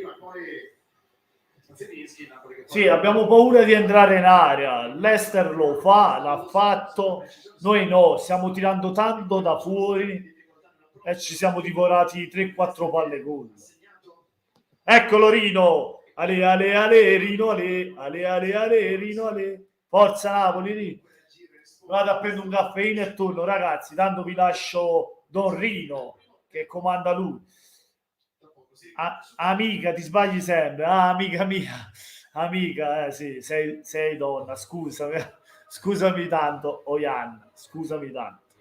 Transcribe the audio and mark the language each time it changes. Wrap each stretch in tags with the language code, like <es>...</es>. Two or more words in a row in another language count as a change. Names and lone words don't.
<it>Sì, abbiamo paura di entrare in area. L'Ester lo fa, l'ha fatto, noi no, stiamo tirando tanto da fuori e ci siamo divorati 3-4 palle gol. Eccolo Rino, ale ale ale Rino, ale ale ale ale Rino, ale. Forza Napoli, Rino. Vado a prendere un caffeino e torno, ragazzi, tanto vi lascio Don Rino che comanda lui. Amica, ti sbagli sempre. Amica mia, amica, sì, sei donna, scusami tanto, Oyan, scusami tanto.</it>